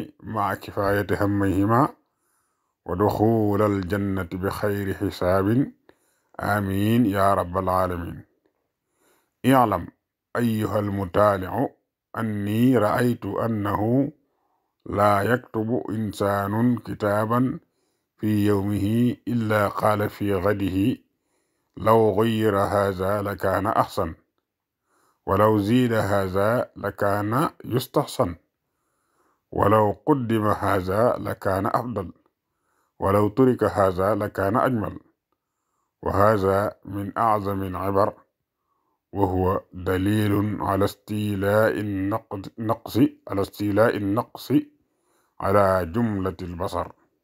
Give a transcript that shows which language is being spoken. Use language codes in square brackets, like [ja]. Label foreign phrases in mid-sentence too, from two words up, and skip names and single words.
[ar] ما كفايته همهما ودخول الجنة بغير حساب آمين يا رب العالمين اعلم أيها المطالع أني رأيت أنه لا يكتب إنسان كتابا في يومه إلا قال في غده لو غير هذا لكان أحسن ولو زيد هذا لكان يستحسن ولو قدم هذا لكان أفضل ولو ترك هذا لكان أجمل وهذا من أعظم العبر وهو دليل على استيلاء النقص على جملة البشر